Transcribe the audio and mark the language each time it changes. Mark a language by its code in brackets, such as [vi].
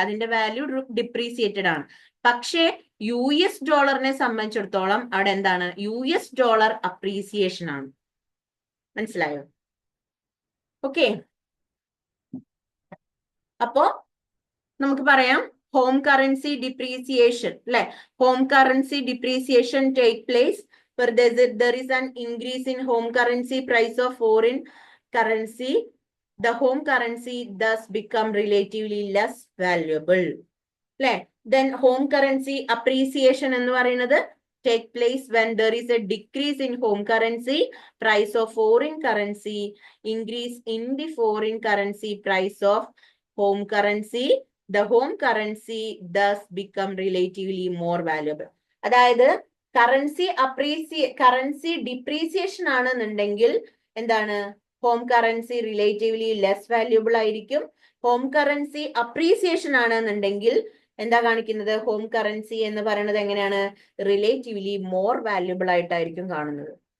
[ml] അതിന്റെ value depreciated ആണ്. പക്ഷേ US ഡോളറിനെ സംബന്ധിച്ചിടത്തോളം അവിടെ എന്താണ്, US ഡോളർ അപ്രീസിയേഷൻ ആണ്. മനസ്സിലായോ? ഓക്കെ, അപ്പോ നമുക്ക് പറയാം ഹോം കറൻസി ഡിപ്രീസിയേഷൻ അല്ലെ. [en] Home currency depreciation take place where there is an increase in home currency price of foreign currency. The home currency thus become relatively less valuable. അല്ലെ. Then home currency appreciation [ml] എന്ന് പറയുന്നത് [en] take place when there is a decrease in home currency price of foreign currency, increase in the foreign currency price of home currency, the home currency thus become relatively more valuable. [ml] അതായത് currency depreciation ആണെന്നുണ്ടെങ്കിൽ എന്താണ്, home currency relatively less valuable ആയിരിക്കും. Home currency appreciation ആണെന്നുണ്ടെങ്കിൽ എന്താ കാണിക്കുന്നത്, home currency എന്ന് പറയുന്നത് എങ്ങനെയാണ്, റിലേറ്റീവ്ലി മോർ വാല്യൂബിൾ ആയിട്ടായിരിക്കും കാണുന്നത്.